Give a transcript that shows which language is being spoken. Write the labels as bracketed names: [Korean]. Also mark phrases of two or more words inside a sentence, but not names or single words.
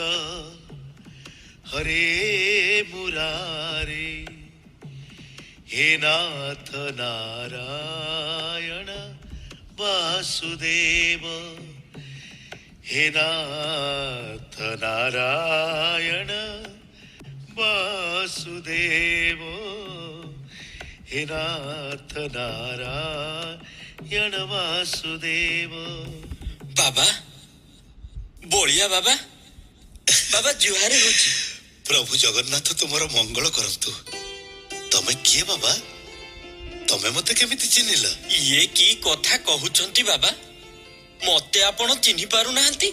[Odia] ହରେ ମୁରାରେ, ହେ ନାଥ ନାରାୟଣ ବାସୁଦେବ, ହେ ନାଥ ନାରାୟଣ ବାସୁଦେବ, ହେ ନାଥ ନାରାୟଣ ବାସୁଦେବ। ବାବା, ବଳିଆ ବାବା, ବାବା ଜୁହାର ହଉଛି। ପ୍ରଭୁ ଜଗନ୍ନାଥ ତୁମର ମଙ୍ଗଳ କରନ୍ତୁ। ତମେ କିଏ ବାବା? ତମେ ମତେ କେମିତି ଚିହ୍ନିଲ? ଇଏ କି କଥା କହୁଛନ୍ତି ବାବା? ମତେ ଆପଣ ଚିହ୍ନି ପାରୁନାହାନ୍ତି?